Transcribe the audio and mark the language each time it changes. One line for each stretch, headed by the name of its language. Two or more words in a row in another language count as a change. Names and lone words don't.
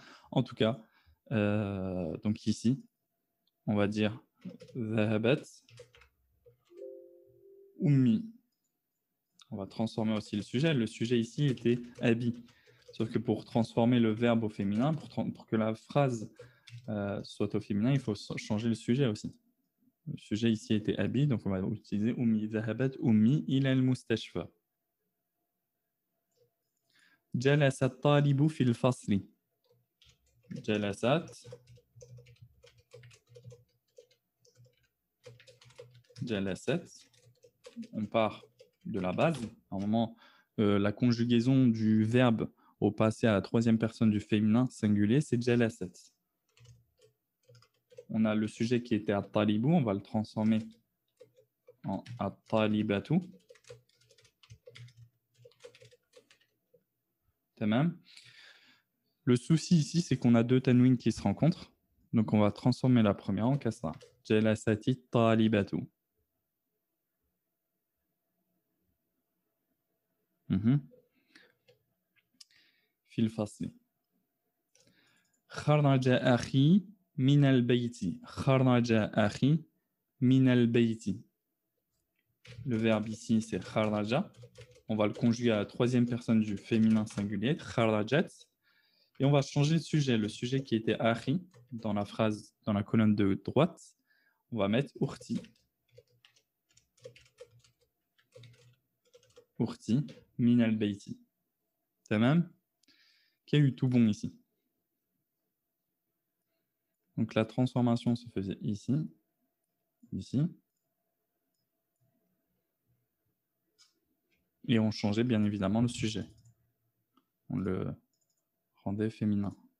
French: En tout cas, donc ici, on va dire
Arabic: ذهبت أمي.
French: On va transformer aussi le sujet. Le sujet ici était abi. Sauf que pour transformer le verbe au féminin, pour que la phrase soit au féminin, il faut changer le sujet aussi. Le sujet ici était abi, donc on va utiliser ummi.
Arabic: ذهبت أمي إلى المستشفى. جلس الطالب في الفصل. جلست.
French: On part de la base. À un moment, la conjugaison du verbe au passé à la troisième personne du féminin singulier, c'est jalasat. On a le sujet qui était at-talibu, on va le transformer en at-talibatu. Tamam. Le souci ici, c'est qu'on a deux tanwin qui se rencontrent. Donc, on va transformer la première en kasra.
Arabic: جلست طالبة. في الفصل. خرج أخي من البيت. خرج أخي من البيت.
French: Le verbe ici, c'est kharaja. On va le conjuguer à la troisième personne du féminin singulier, kharajat. Et on va changer de sujet. Le sujet qui était akhi, dans la phrase, dans la colonne de droite, on va mettre urti.
Arabic: أختي من البيت.
French: Tamam? Qui a eu tout bon ici. Donc la transformation se faisait ici, ici. Et on changeait bien évidemment le sujet. On le rendait féminin.